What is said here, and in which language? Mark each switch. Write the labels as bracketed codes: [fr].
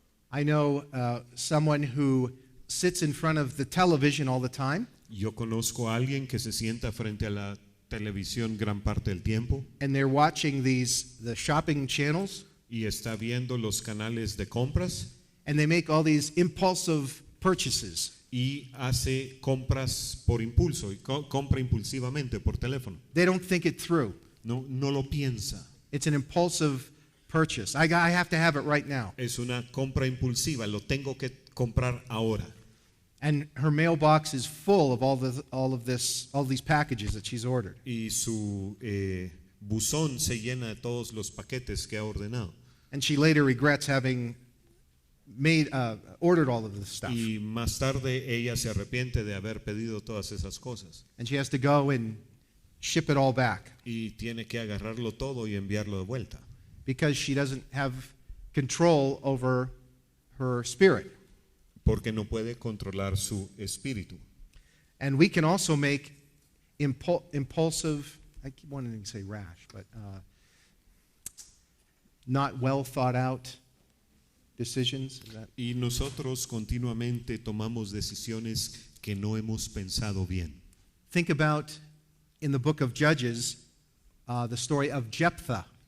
[en] I know someone who sits in front of the television all the time, [es] Yo conozco a alguien que se sienta frente a la televisión gran parte del tiempo [en] and they're watching the shopping channels, [es] y está viendo los canales de compras [en] and they make all these impulsive purchases. [es] y hace compras por impulso y compra impulsivamente por teléfono. [en] They don't think it through. [es] No lo piensa. [en] It's an impulsive purchase. I have to have it right now. [es] Es una compra impulsiva, lo tengo que comprar ahora. [en] And her mailbox is full of all these packages that she's ordered. [es] Y su buzón se llena de todos los paquetes que ha ordenado. [en] And she later regrets having ordered all of this stuff. [es] Y más tarde ella se arrepiente de haber pedido todas esas cosas. [en] And she has to go and ship it all back [es] Y tiene que agarrarlo todo y enviarlo de vuelta. [en] because she doesn't have control over her spirit. [es] Porque no puede controlar su espíritu. [en] And we can also make impulsive, I keep wanting to say rash, but not well thought out decisions. Is that? [es] Y nosotros continuamente tomamos decisiones que no hemos pensado bien. [en] Think about in the book of Judges the story of Jephthah.